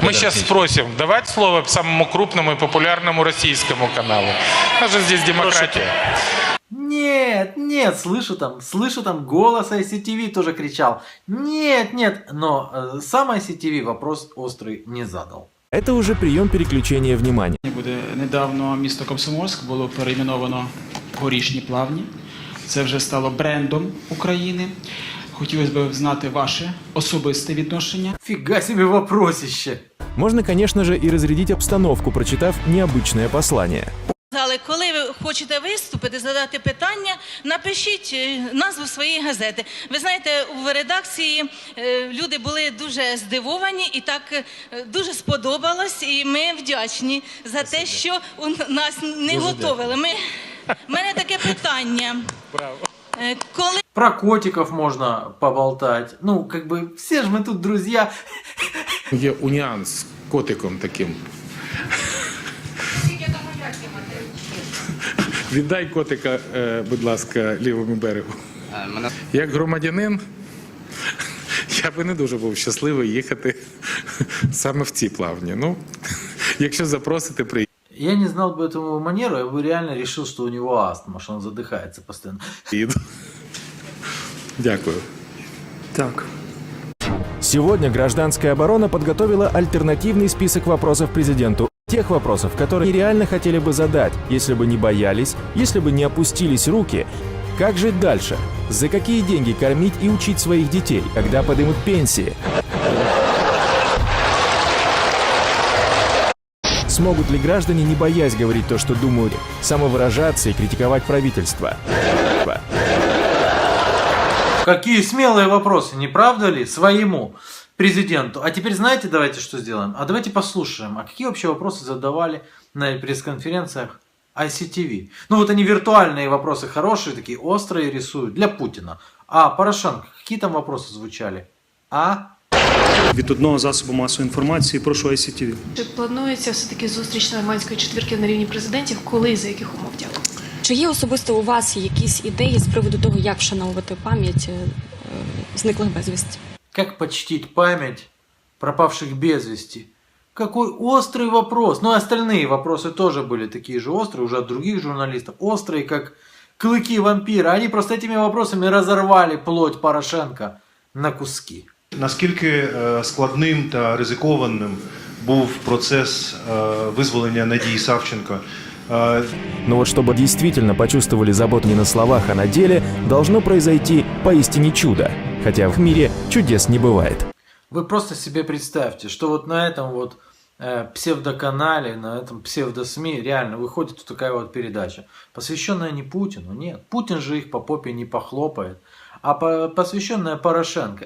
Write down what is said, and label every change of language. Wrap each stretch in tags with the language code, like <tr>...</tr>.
<ru>Мы сейчас спросим, давать слово самому крупному и популярному российскому каналу. У нас же здесь демократия. Нет, слышу там голос ICTV тоже кричал. Нет, но сам ICTV вопрос острый не задал. Это уже прием переключения внимания.</ru> <uk>Недавно місто Комсомольськ було перейменовано Горішні Плавні. Це вже стало брендом України. Хотілося б знати ваше особисте відношення.</uk> <ru>Фига себе вопросище. Можно, конечно же, и разрядить обстановку, прочитав необычное послание.</ru> <uk>Але коли ви хочете виступити, задати питання, напишіть назву своєї газети. Ви знаєте, в редакції люди були дуже здивовані і так дуже сподобалось, і ми вдячні за те, що нас не готовили. У мене таке питання. Коли...</uk> <ru>Про котиков можно поболтать. Ну, как бы, все же мы тут друзья.</ru> <uk>Є уніанс з котиком таким. Віддай котика, будь ласка, лівому берегу. Як громадянин, я би не дуже був щасливий їхати саме в ці плавні. Ну, якщо запросите, приїдьте.</uk> <ru>Я не знал бы этому манеру, я бы реально решил, что у него астма, что он задыхается постоянно.</ru> <uk>Дякую. Так.</uk> <ru>Сегодня гражданская оборона подготовила альтернативный список вопросов президенту. Тех вопросов, которые реально хотели бы задать, если бы не боялись, если бы не опустились руки. Как жить дальше? За какие деньги кормить и учить своих детей? Когда поднимут пенсии? Смогут ли граждане, не боясь говорить то, что думают, самовыражаться и критиковать правительство? Какие смелые вопросы, не правда ли? Своему президенту. А теперь знаете, давайте что сделаем? А давайте послушаем, а какие вообще вопросы задавали на пресс-конференциях ICTV? Ну вот они виртуальные вопросы хорошие, такие острые рисуют для Путина. А Порошенко, какие там вопросы звучали?</ru> <uk>Від одного засобу масової інформації, прошу ICTV. Чи планується все-таки зустріч нормандської четвірки на рівні президентів? Коли, за яких умов? Дякую. Чи є особисто у вас якісь ідеї з приводу того, як вшановувати пам'ять зниклих безвісті?</uk> <ru>Как почтить память пропавших без вести? Какой острый вопрос. Ну и остальные вопросы тоже были такие же острые, уже от других журналистов. Острые, как клыки вампира. Они просто этими вопросами разорвали плоть Порошенка на куски.</ru> <uk>Наскільки складним та ризикованим був процес визволення Надії Савченко?</uk> <ru>Но вот чтобы действительно почувствовали заботу не на словах, а на деле, должно произойти поистине чудо. Хотя в мире чудес не бывает. Вы просто себе представьте, что вот на этом вот псевдоканале, на этом псевдосми реально выходит вот такая вот передача, посвященная не Путину, нет, Путин же их по попе не похлопает, а посвященная Порошенко.</ru>